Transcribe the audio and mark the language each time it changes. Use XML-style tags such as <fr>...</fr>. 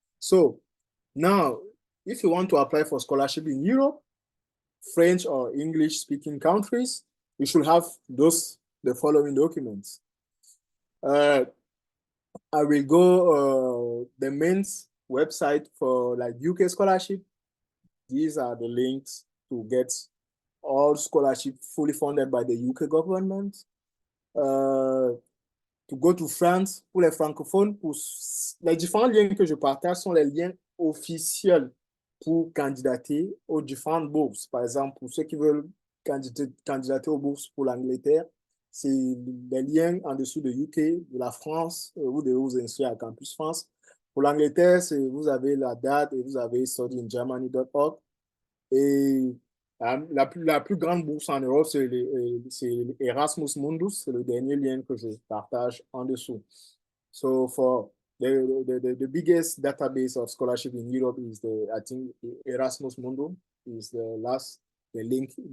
<en>So now, if you want to apply for scholarship in Europe, French or English-speaking countries, you should have the following documents. I will go the main website for like UK scholarship. These are the links to get all scholarship fully funded by the UK government. To go to France,</en> <fr>pour les francophones, les différents liens que je partage sont les liens officiels pour candidater aux différentes bourses. Par exemple, pour ceux qui veulent candidater aux bourses pour l'Angleterre, c'est les liens en dessous de UK, de la France, vous devez vous inscrire à Campus France. Pour l'Angleterre, vous avez la date et vous avez studyingermany.org. Et la plus grande bourse en Europe, c'est Erasmus Mundus, c'est le dernier lien que je partage en dessous.</fr> <en>So for the biggest database of scholarship in Europe is I think Erasmus Mundus is the last link.</en>